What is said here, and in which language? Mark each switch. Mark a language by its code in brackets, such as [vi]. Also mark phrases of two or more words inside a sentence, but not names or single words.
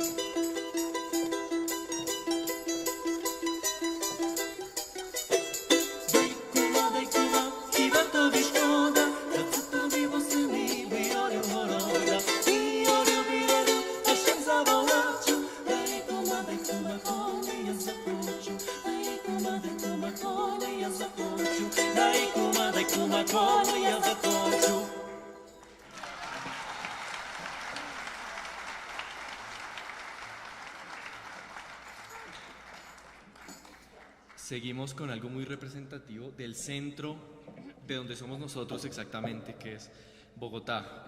[uk] Дай кува, хіба тобі шкода, за це тобі восени виорю города. Виорю, та ще й заволочу. Дай кума, коли я захочу. Дай кума, коли я захочу. Дай кума, коли я захочу. [es] Seguimos con algo muy representativo del centro de donde somos nosotros exactamente, que es Bogotá.